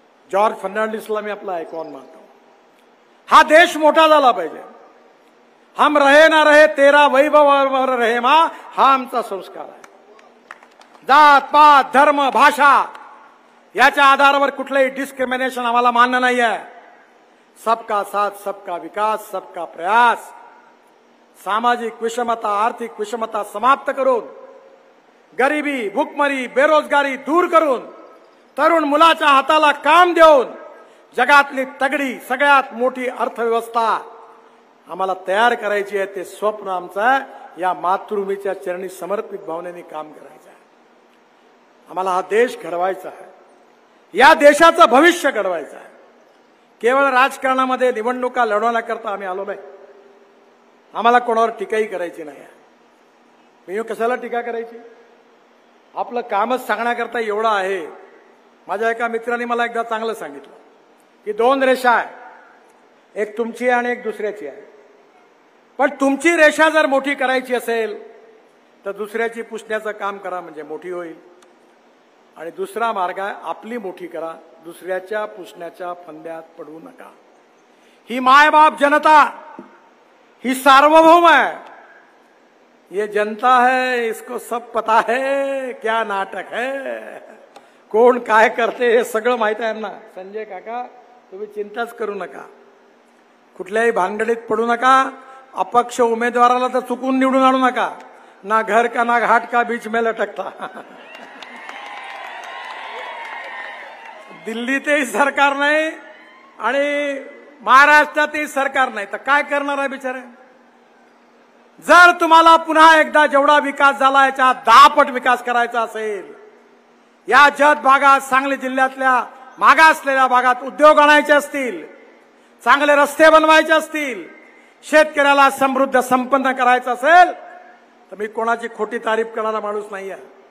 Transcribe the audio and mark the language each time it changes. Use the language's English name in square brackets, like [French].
[Marathi] George फर्नांडिसला मी आपला icon मानतो. हा देश मोठा झाला पाहिजे. [Hindi] हम रहे ना रहे तेरा वैभव रहे मा, [Marathi] हा आमचा संस्कार आहे. जात पात धर्म भाषा याच्या आधारावर कुठलंही डिस्क्रिमिनेशन आम्हाला मान्य नाही आहे. [Hindi] सबका साथ सबका विकास सबका प्रयास. [Marathi] सामाजिक विषमता आर्थिक विषमता समाप्त करून, गरिबी भूकमरी बेरोजगारी दूर करून, तरुण मुलाच्या हाताला काम देऊन जगातली तगडी सगळ्यात मोठी अर्थव्यवस्था आम्हाला तयार करायची आहे. ते स्वप्न आमचं या मातृभूमीच्या चरणी समर्पित भावनेने काम करायचं आहे. आम्हाला हा देश घडवायचा आहे. या देशाचं भविष्य घडवायचं आहे. केवळ राजकारणामध्ये निवडणुका लढवण्याकरता आम्ही आलो नाही. आम्हाला कोणावर टीकाही करायची नाही. मी कशाला टीका करायची? आपलं कामच सांगण्याकरता एवढं आहे. माझ्या एका मित्राने मला एकदा चांगलं सांगितलं की 2 रेषा आहे, एक तुमची आहे आणि एक दुसऱ्याची आहे. पण तुमची रेषा जर मोठी करायची असेल तर दुसऱ्याची पुसण्याचं काम करा, म्हणजे मोठी होईल. आणि दुसरा मार्ग आहे आपली मोठी करा, दुसऱ्याच्या पुसण्याच्या फंद्यात पडू नका. ही मायबाप जनता ही सार्वभौम है. [Hindi] ये जनता है, इसको सब पता है क्या नाटक है. [Marathi] कोण काय करते हे सगळं माहित आहे ना. संजय काका, तुम्ही चिंताच करू नका, कुठल्याही भानगडीत पडू नका. अपक्ष उमेदवाराला तर चुकून निवडून आणू नका. [Hindi] ना घर का ना घाट का बीच में लटकता. [Marathi] दिल्लीतही सरकार नाही आणि महाराष्ट्रातही सरकार नाही, तर काय करणार आहे बिचारे? जर तुम्हाला पुन्हा एकदा जेवढा विकास झाला याच्या 10 पट विकास करायचा असेल, या जत भागात सांगली जिल्ह्यातल्या मागासलेल्या भागात उद्योग आणायचे असतील, चांगले रस्ते बनवायचे असतील, शेतकऱ्याला समृद्ध संपन्न करायचं असेल, तर मी कोणाची खोटी तारीफ करणारा माणूस नाही आहे.